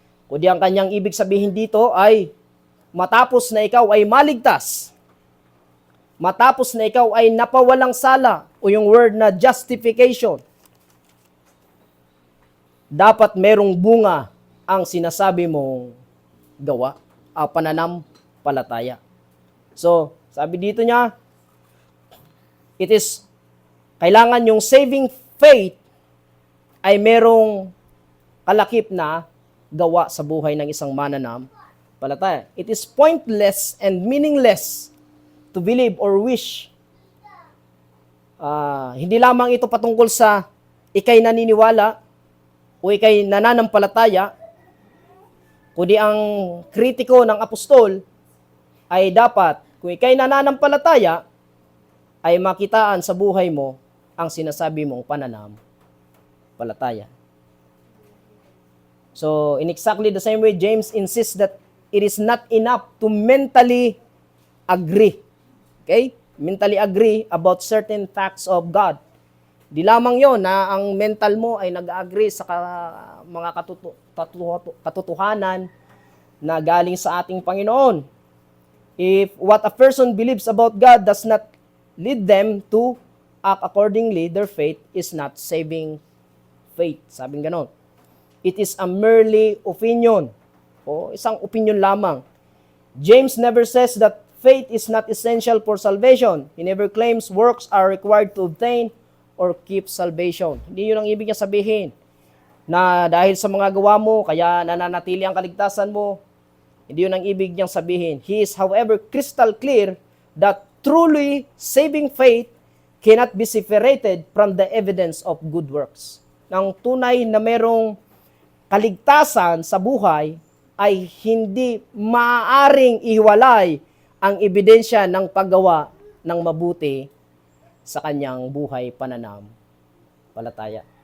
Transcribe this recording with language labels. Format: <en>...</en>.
<tl>Kundi ang kanyang ibig sabihin dito ay matapos na ikaw ay maligtas, matapos na ikaw ay napawalang sala, o yung word na justification, dapat merong bunga ang sinasabi mong gawa, pananampalataya. So, sabi dito niya, kailangan yung saving faith ay merong kalakip na gawa sa buhay ng isang mananampalataya.</tl> <en>It is pointless and meaningless to believe or wish.</en> <tl>Hindi lamang ito patungkol sa ikay naniniwala o ikay nananampalataya, kundi ang kritiko ng apostol ay dapat, kung ikay nananampalataya, ay makitaan sa buhay mo ang sinasabi mong pananampalataya.</tl> <en>So, in exactly the same way, James insists that it is not enough to mentally agree. Okay? Mentally agree about certain facts of God.</en> <tl>Di lamang yon na ang mental mo ay nag-agree sa mga katotohanan na galing sa ating Panginoon.</tl> <en>If what a person believes about God does not lead them to act accordingly, their faith is not saving faith.</en> <tl>Sabing ganon.</tl> <en>It is a merely opinion.</en> <tl>O isang opinion lamang.</tl> <en>James never says that faith is not essential for salvation. He never claims works are required to obtain or keep salvation.</en> <tl>Hindi yun ang ibig niya sabihin. Na dahil sa mga gawa mo, kaya nananatili ang kaligtasan mo. Hindi yun ang ibig niyang sabihin.</tl> <en>He is, however, crystal clear that truly saving faith cannot be separated from the evidence of good works.</en> <tl>Nang tunay na merong kaligtasan sa buhay ay hindi maaaring ihiwalay ang ebidensya ng paggawa ng mabuti sa kanyang buhay pananampalataya.</tl>